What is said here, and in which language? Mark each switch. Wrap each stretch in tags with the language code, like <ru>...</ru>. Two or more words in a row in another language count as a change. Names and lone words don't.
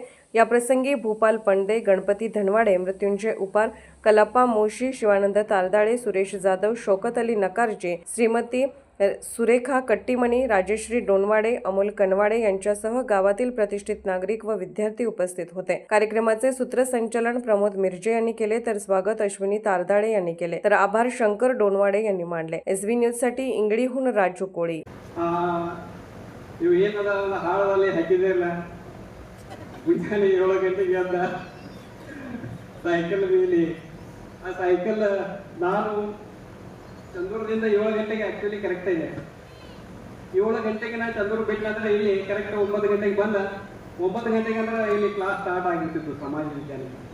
<mr>या प्रसंगी भूपाल पणदे, गणपती धनवाडे, मृत्युंजय उपार, कलाप्पा मोशी, शिवानंद तारदाळे, सुरेश जाधव, शौकत अली नकारजे, श्रीमती सुरेखा कट्टीमणी, राजेश्री डोनवाडे, अमोल कनवाडे यांच्यासह गावातील प्रतिष्ठित नागरिक व विद्यार्थी उपस्थित होते. कार्यक्रमाचे सूत्रसंचालन प्रमोद मिर्जे यांनी केले, तर स्वागत अश्विनी तारदाळे यांनी केले, तर आभार शंकर डोनवाडे यांनी मानले. SB न्यूज साठी इंगळीहून राजू कोळी.</mr> <kn>ಮುಂಜಾನೆ 7 ಗಂಟೆಗೆ ಎದ್ದ ಸೈಕಲ್ ಮೇಲೆ ಆ ಸೈಕಲ್ ನಾನು ಚಂದೂರದಿಂದ 7 ಗಂಟೆಗೆ ಆಕ್ಚುಲಿ ಕರೆಕ್ಟ್ ಇದೆ. 7 ಗಂಟೆಗೆ ನಾನು ಚಂದೂರು ಬಿಟ್ಟಂದ್ರೆ ಇಲ್ಲಿ ಕರೆಕ್ಟ್ 9 ಗಂಟೆಗೆ ಬಂದ 9 ಗಂಟೆಗೆ ಅಂದ್ರೆ ಇಲ್ಲಿ ಕ್ಲಾಸ್ ಸ್ಟಾರ್ಟ್ ಆಗಿರ್ತಿತ್ತು ಸಮಾಜ ವಿಜ್ಞಾನ.</kn>